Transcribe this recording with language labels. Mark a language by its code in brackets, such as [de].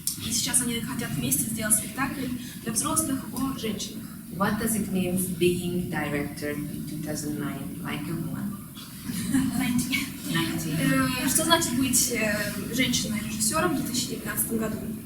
[ru] И сейчас они хотят вместе сделать спектакль для взрослых о женщинах. [en] What does it mean being director in 2009, like a woman? 19. [ru] Что значит быть женщиной-режиссером в 2019 году?